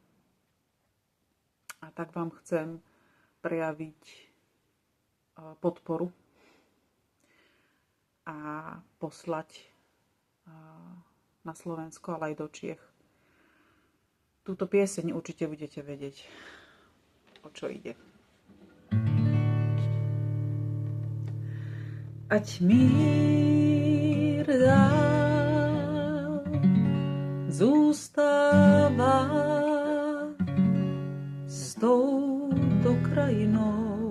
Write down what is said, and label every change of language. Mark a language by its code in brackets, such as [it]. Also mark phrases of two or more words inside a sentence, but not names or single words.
[sk] A tak vám chcem prejaviť podporu a poslať na Slovensko, ale aj do Čiech. Túto pieseň určite budete vedieť, o čo ide. [cs] Ať mír dál zůstává s touto krajinou.